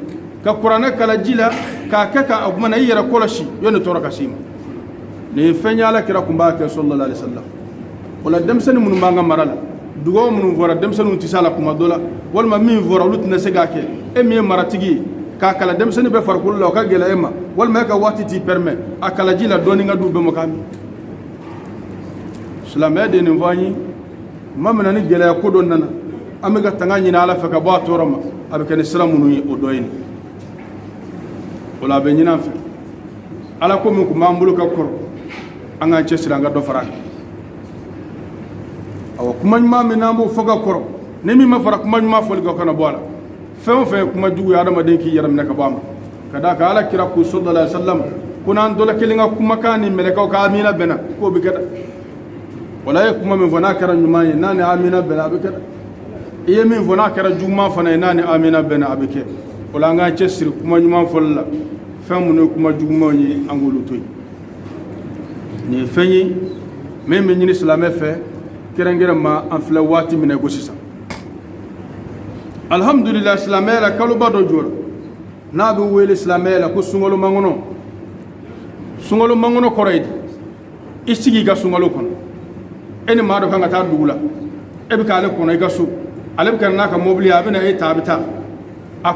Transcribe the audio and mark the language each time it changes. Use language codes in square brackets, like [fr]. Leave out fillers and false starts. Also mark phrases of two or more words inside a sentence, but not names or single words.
[bm] ka kuranɛ kalan ji la k'a kɛ ka o kumana i yɛrɛ kɔlɔsi yanni tɔɔrɔ ka s'i ma nin ye fɛn ye ala kira kun b'a kɛ [ar] صلى الله عليه وسلم [bm] o la denmisɛnnin minnu b'an ka mara la dugawu minnu fɔra denmisɛnninw tɛ se a la kuma dɔ la walima min fɔra olu tɛna se k'a kɛ e min ye maratigi ye k'a kala denmisɛnnin bɛɛ farikolo la o ka gɛlɛ e ma walima e ka waati t'i permet a kala ji la dɔɔni ka d'u bɛɛ ma k'a min silamɛya de nin fɔ an ye ma mina ni gɛlɛya ko dɔ nana an bɛ ka tanga ɲini ala fɛ ka bɔ a tɔɔrɔ ma a bɛ kɛ ni sira minnu ye o dɔ ye nin o la a bɛ ɲini an fɛ ala ko min kun b'an bolo ka kɔrɔ an k'an cɛsiri an ka dɔ fara a kan awɔ kuma ɲuman min n'an b'o fɔ ka kɔrɔ ni min ma fara kuma ɲuman fɔli kan o kana bɔ a la fɛn o fɛn ye kuma jugu ye adamaden k'i yɛrɛ minɛ ka bɔ a ma ka d'a kan ala kira ko [ar] صلى الله عليه وسلم [bm] ko n'an dɔ la kelen ka kumakan ni mɛlɛkɛw ka amina bɛnna k'o bɛ kɛ dɛ wala ye kuma min fɔ n'a kɛra ɲuman ye n'a ni amina bɛnna a bɛ kɛ dɛ i ye min fɔ n'a kɛra juguman fana ye n'a ni amina bɛnna a bɛ kɛ o la an k'an cɛsiri kuma ɲuman fɔli la fɛn minnu ye kuma jugumanw ye an k'olu to yen nin ye fɛn ye min bɛ ɲini silamɛ fɛ kɛrɛnkɛrɛn ma an filɛ waati min na i ko sisan alhamdulillah silamɛya la kaloba dɔ jɔra n'a bɛ wele silamɛya la ko sunkalo mankɔnɔ sunkalo mankɔnɔ kɔrɔ ye di i sigi i ka sunkalo kɔnɔ e ni maa dɔ kan ka taa dugu la e bɛ k'ale kɔnɔ i ka so ale bɛ ka n'a ka mobili ye a bɛ na e ta a bɛ taa a ko